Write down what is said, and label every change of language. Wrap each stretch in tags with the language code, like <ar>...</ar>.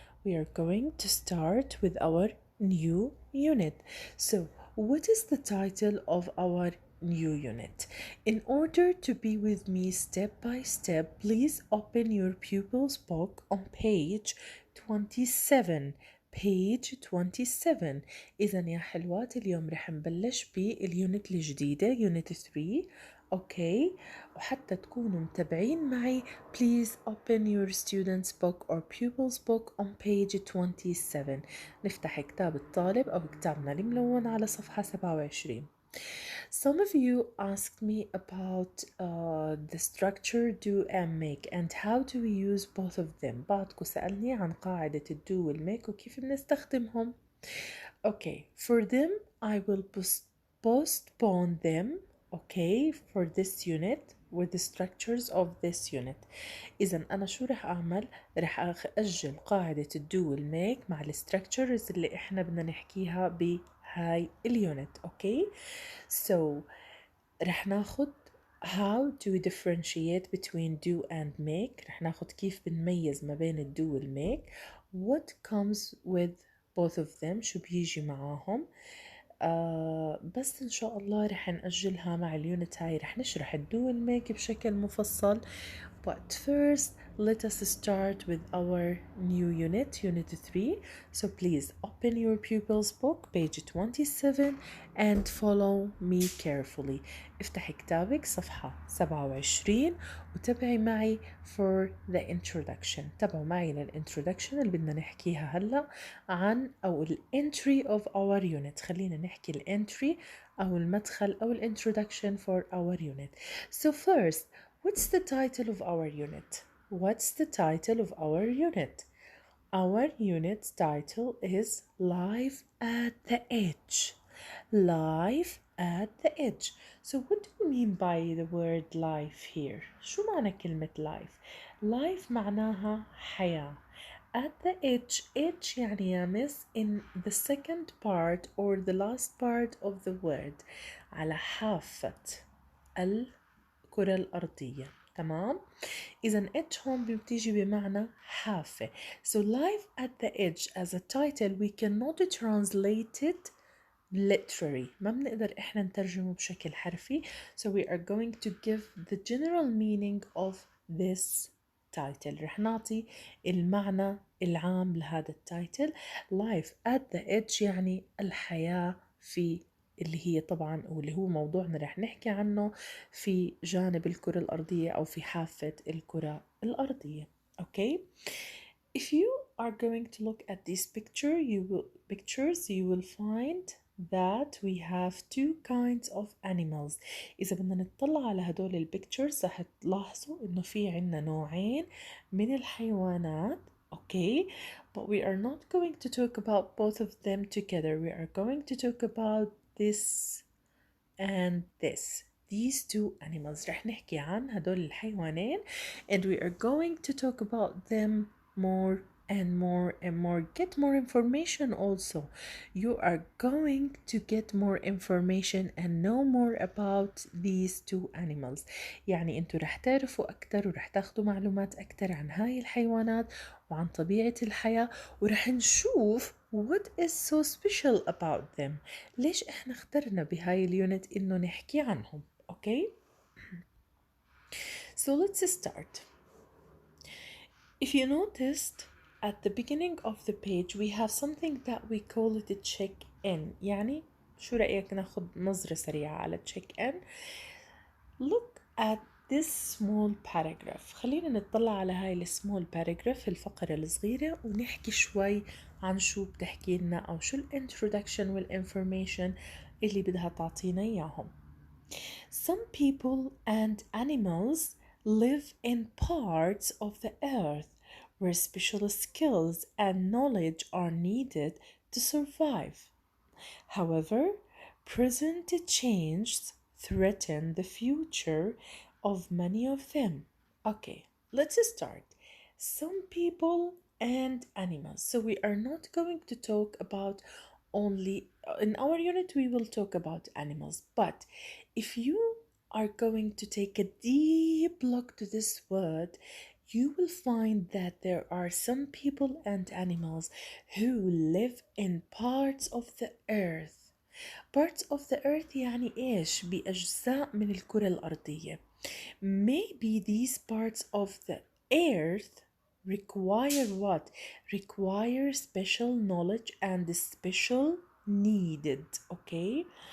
<en>We are going to start with our new unit. So, what is the title of our new unit? In order to be with me step by step, please open your pupil's book on page 27. page 27.</en> <ar>إذا يا حلوات اليوم رح نبلش باليونت الجديدة يونت 3. أوكي وحتى تكونوا متابعين معي</ar> <en>please open your student's book or pupil's book on page 27.</en> <ar>نفتح كتاب الطالب أو كتابنا الملون على صفحة 27.</ar> <en>Some of you asked me about the structure do and make and how do we use both of them.</en> <ar>بعضكم سألني عن قاعدة الdo والmake وكيف بنستخدمهم.</ar> <en>Okay, for them I will postpone them, okay, for this unit with the structures of this unit.</en> <ar>إذا أنا شو رح أعمل؟ رح أجل قاعدة الdo والmake مع الستركتشرز اللي إحنا بدنا نحكيها بهاي اليونت.</ar> <en>Okay, so</en> <ar>رح ناخد</ar> <en>how do we differentiate between do and make.</en> <ar>رح ناخد كيف بنميز ما بين الdo والmake.</ar> <en>What comes with both of them</en> <ar>شو بيجي معاهم. بس إن شاء الله رح نأجلها مع اليونت هاي رح نشرح الدو والميك بشكل مفصل.</ar> <en>But first let us start with our new unit, unit 3. So please open your pupil's book, page 27 and follow me carefully.</en> <ar>افتح كتابك صفحة 27 وتابعي معي</ar> <en>for the introduction.</en> <ar>تابعوا معي للintroduction اللي بدنا نحكيها هلأ عن أو الentry</ar> <en>of our unit.</en> <ar>خلينا نحكي الentry أو المدخل أو</ar> <en>introduction for our unit. So first, what's the title of our unit? What's the title of our unit? Our unit's title is Life at the Edge. Life at the edge. So what do you mean by the word life here?</en> <ar>شو معنى كلمة life? Life معناها حياة.</ar> <en>At the edge</en> <ar>يعني يا مس</ar> <en>in the second part or the last part of the word.</en> <ar>على حافة الكرة الأرضية. تمام؟ إذا edge هون بتيجي بمعنى حافة.</ar> <en>So life at the edge as a title we cannot translate it literally.</en> <ar>ما بنقدر إحنا نترجمه بشكل حرفي.</ar> <en>So we are going to give the general meaning of this title.</en> <ar>رح نعطي المعنى العام لهذا التايتل. Life at the edge يعني الحياة في اللي هي طبعا واللي هو موضوعنا رح نحكي عنه في جانب الكرة الأرضية أو في حافة الكرة الأرضية.</ar> <en>Okay? If you are going to look at this pictures you will find that we have two kinds of animals.</en> <ar>إذا بدنا نطلع على هدول البيكتشرز رح تلاحظوا إنه في عنا نوعين من الحيوانات.</ar> <en>Okay, but we are not going to talk about both of them together. We are going to talk about this and this. These two animals.</en> <ar>رح نحكي عن هدول الحيوانين</ar> <en>and we are going to talk about them more and more and more. Get more information also. You are going to get more information and know more about these two animals.</en> <ar>يعني انتوا رح تعرفوا أكتر ورح تاخدوا معلومات أكتر عن هاي الحيوانات وعن طبيعة الحياة ورح نشوف</ar> <en>what is so special about them.</en> <ar>ليش احنا اخترنا بهاي اليونت انه نحكي عنهم.</ar> <en>Okay? So let's start. If you noticed at the beginning of the page we have something that we call it a check-in.</en> <ar>يعني شو رأيك ناخد نظرة سريعة على check-in.</ar> <en>Look at this small paragraph.</en> <ar>خلينا نطلع على هاي</ar> <en>small paragraph</en> <ar>الفقرة الصغيرة ونحكي شوي عن شو بتحكي لنا أو شو الانترودكشن والinformation اللي بدها تعطينا إياهم.</ar> <en>Some people and animals live in parts of the earth where special skills and knowledge are needed to survive. However, present changes threaten the future of many of them. Okay, let's start. Some people and animals. So we are not going to talk about only in our unit we will talk about animals, but if you are going to take a deep look to this word, you will find that there are some people and animals who live in parts of the earth. Parts of the earth</en> <ar>يعني إيش؟ بأجزاء من الكرة الأرضية.</ar> <en>Maybe these parts of the earth require what? Require special knowledge and special needed, okay?</en>